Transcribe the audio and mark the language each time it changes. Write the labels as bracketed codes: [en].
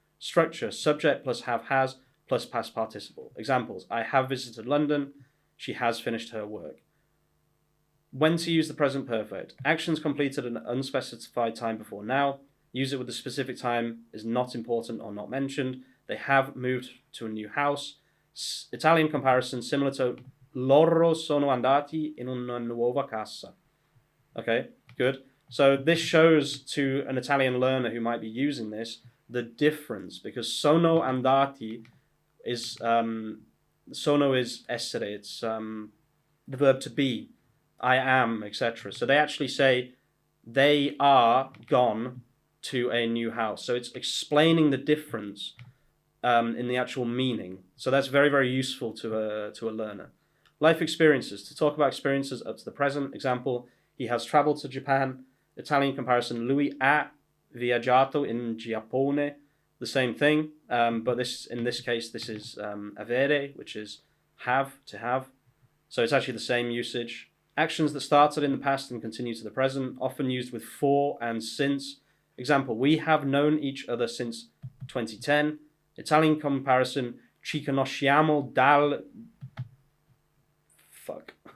[en] Structure, subject plus have has, plus past participle. Examples, I have visited London. She has finished her work. When to use the present perfect. Actions completed at an unspecified time before now. Use it with the specific time is not important or not mentioned. They have moved to a new house. Italian comparison similar to [it] loro sono andati in una nuova casa. [en] Okay, good. So this shows to an Italian learner who might be using this the difference, because [it] sono andati is sono is essere, [en] it's the verb to be, I am, etc. So they actually say they are gone to a new house. So it's explaining the difference in the actual meaning. So that's very, very useful to a learner. Life experiences, to talk about experiences up to the present. Example, he has traveled to Japan. Italian comparison, [it] lui ha viaggiato in Giappone. [en] The same thing, but in this case, this is avere, which is have, to have. So it's actually the same usage. Actions that started in the past and continue to the present, often used with for and since. Example, we have known each other since 2010. Italian comparison, [it] ci conosciamo dal 2010.